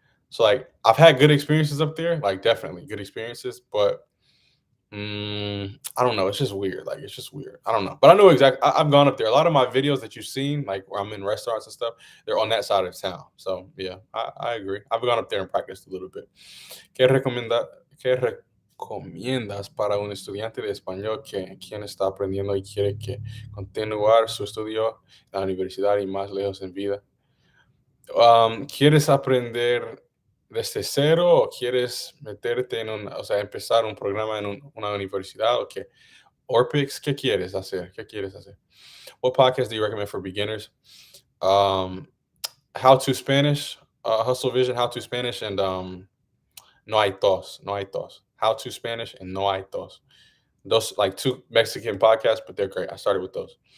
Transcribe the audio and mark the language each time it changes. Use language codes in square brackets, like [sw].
[en] So like I've had good experiences up there, like definitely good experiences, but I don't know. It's just weird. Like it's just weird. I don't know, but I know exactly. I've gone up there. A lot of my videos that you've seen, like where I'm in restaurants and stuff, they're on that side of town. So yeah, I agree. I've gone up there and practiced a little bit. [es] ¿Qué recomiendas para un estudiante de español quien está aprendiendo y quiere continuar su estudio en la universidad y más lejos en vida? ¿Quieres aprender desde cero o quieres meterte o sea, empezar un programa en una universidad o qué? Orpix, ¿qué quieres hacer? ¿Qué quieres hacer? [en] What podcast do you recommend for beginners? How to Spanish, Hustle Vision, How to Spanish, and No hay tos, no hay tos. How to Spanish and No hay tos. Those like two Mexican podcasts, but they're great. I started with those.